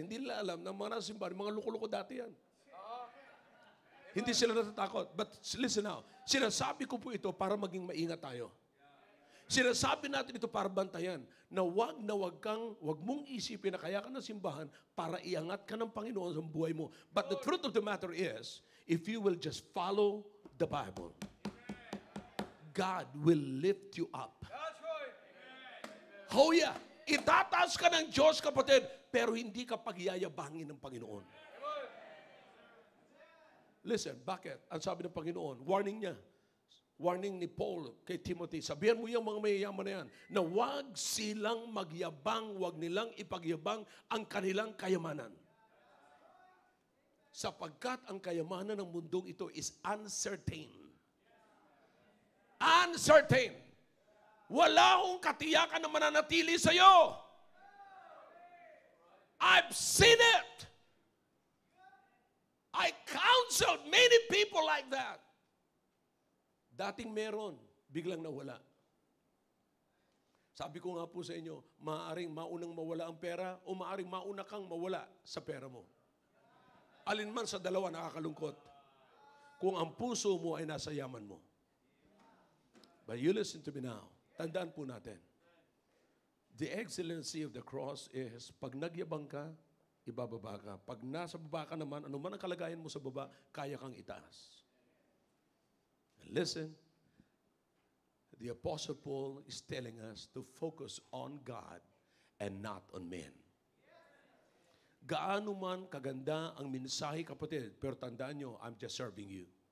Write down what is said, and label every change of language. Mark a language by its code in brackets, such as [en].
[tl] Hindi nila alam na mga nasa simbahan, mga loko-loko dati yan. Hindi sila natatakot. [en] But listen now, [tl] sinasabi ko po ito para maging maingat tayo. Sinasabi natin ito para bantayan na wag mong isipin na kaya ka ng simbahan para iangat ka ng Panginoon sa buhay mo. [en] But the truth of the matter is, if you will just follow the Bible, God will lift you up. That's right. Oh yeah, [tl] itataas ka ng Diyos, kapatid, pero hindi ka pagyayabangin ng Panginoon. Listen, bakit? Ang sabi ng Panginoon, warning ni Paul kay Timothy, sabihan mo yung mga mayayaman na yan, na wag silang magyabang, wag nilang ipagyabang ang kanilang kayamanan. Sapagkat ang kayamanan ng mundong ito [en] is uncertain. Uncertain. [tl] Wala akong katiyakan na mananatili sa'yo. [en] I've seen it. I counseled many people like that. [tl] Dating meron, biglang nawala. Sabi ko nga po sa inyo, maaaring maunang mawala ang pera o maaaring mauna kang mawala sa pera mo. Alin man sa dalawa nakakalungkot. Kung ang puso mo ay nasa yaman mo. [en] But you listen to me now. [tl] Tandaan po natin. [en] The excellency of the cross is, [tl] pag nagyabang ka, ibababa ka. Pag nasa baba ka naman, ano man ang kalagayan mo sa baba, kaya kang itaas. [en] And listen, the Apostle Paul is telling us to focus on God and not on men. [tl] Gaano man kaganda ang mensahe, kapatid, pero tandaan nyo, [en] I'm just serving you.